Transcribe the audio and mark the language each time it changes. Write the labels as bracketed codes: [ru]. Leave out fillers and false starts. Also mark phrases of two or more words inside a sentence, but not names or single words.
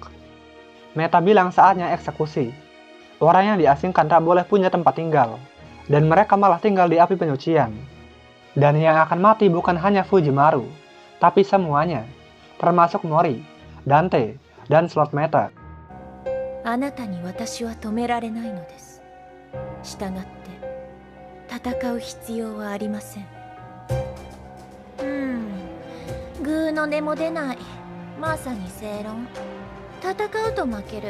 [id] Meta bilang saatnya eksekusi. Orang yang diasingkan tak boleh punya tempat tinggal, dan mereka malah tinggal di api penyucian. Dan yang akan mati bukan hanya Fujimaru, tapi semuanya, termasuk Mori, Dante, dan Slot Meta. [ja] あなたに私は止められないのです。したがって戦う必要はありません。グーの音も出ない。まさに正論。戦うと負ける。